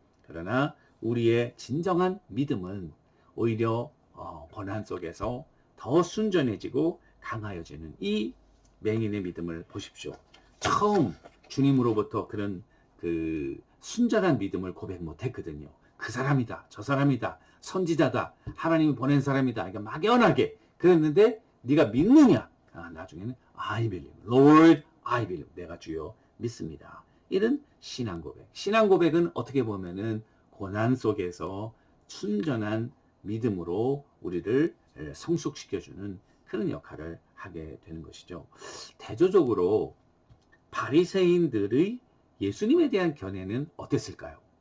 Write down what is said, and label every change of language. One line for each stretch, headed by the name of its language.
Korean: 그러나 우리의 진정한 믿음은 오히려 고난 속에서 더 순전해지고 강하여지는 이 맹인의 믿음을 보십시오. 처음 주님으로부터 그런 그 순전한 믿음을 고백 못했거든요. 그 사람이다, 저 사람이다, 선지자다, 하나님이 보낸 사람이다. 그러니까 막연하게 그랬는데 네가 믿느냐?
English: 나중에는 I believe, Lord, I believe.
Korean: 내가 주여 믿습니다. 이런 신앙 고백. 신앙 고백은 어떻게 보면은 고난 속에서 순전한 믿음으로 우리를 성숙시켜주는 그런 역할을 하게 되는 것이죠. 대조적으로 바리새인들의 예수님에 대한 견해는 어땠을까요?